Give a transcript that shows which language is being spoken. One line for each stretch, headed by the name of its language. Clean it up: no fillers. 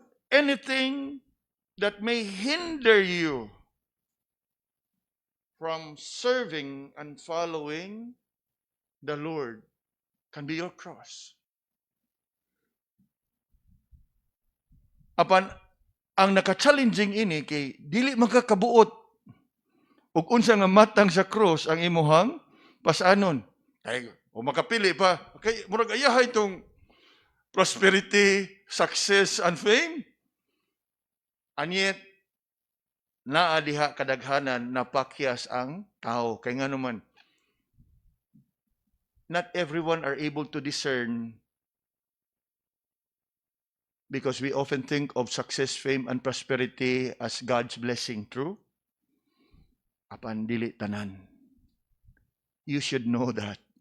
English: Anything that may hinder you from serving and following the Lord can be your cross.
Cebuano: Apan, ang naka-challenging ini kay dili makakabuot ug unsa nga matang sa cross ang imuhang pasanon. Kay O makapili pa. Kay murag ayahay itong
English: prosperity, success, and fame. And yet,
Cebuano: naa diha kadaghanan napakyas ang tao. Kaya nga naman,
English: not everyone are able to discern because we often think of success, fame, and prosperity as God's blessing. True?
Cebuano: Apan dili tanan.
English: You should know that.